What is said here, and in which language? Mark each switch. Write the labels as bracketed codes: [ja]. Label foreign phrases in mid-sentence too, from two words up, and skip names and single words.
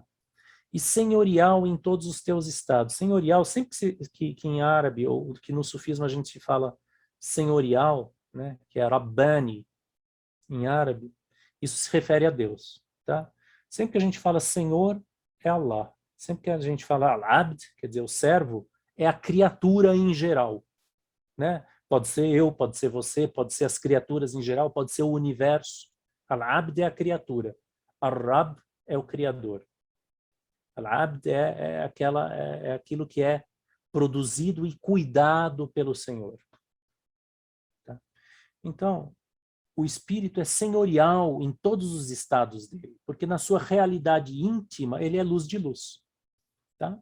[pt] E senhorial em todos os teus estados. Senhorial, sempre que em árabe, ou que no sufismo a gente fala senhorial, né, que é Rabbani em árabe, isso se refere a Deus. Tá? Sempre que a gente fala Senhor, é Allah. Sempre que a gente fala Al-Abd, quer dizer, o servo, é a criatura em geral. Né? Pode ser eu, pode ser você, pode ser as criaturas em geral, pode ser o universo. Al-Abd é a criatura. Ar-Rab é o criador. Al-Abd é aquilo que é produzido e cuidado pelo Senhor. Tá? Então, o espírito é senhorial em todos os estados dele, porque na sua realidade íntima ele é luz de luz. Tá?